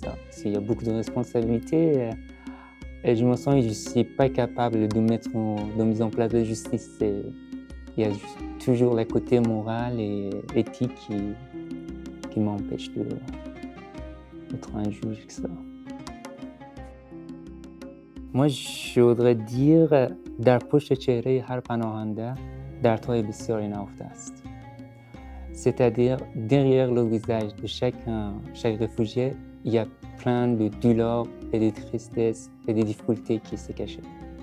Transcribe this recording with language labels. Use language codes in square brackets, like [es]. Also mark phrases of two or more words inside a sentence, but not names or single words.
[fr] Parce qu'il y a beaucoup de responsabilités. Et je me sens que je ne suis pas capable de mettre en place la justice. Il y a toujours le côté moral et éthique qui m'empêche d'être un juge, etc. Moi, je voudrais dire [fa] در پشت چهره هر پناهنده دردهای بسیاری نهفته است. [fr] C'est-à-dire, derrière le visage de chaque réfugié, il y a plein de douleurs et de tristesse et de difficultés qui se cachent.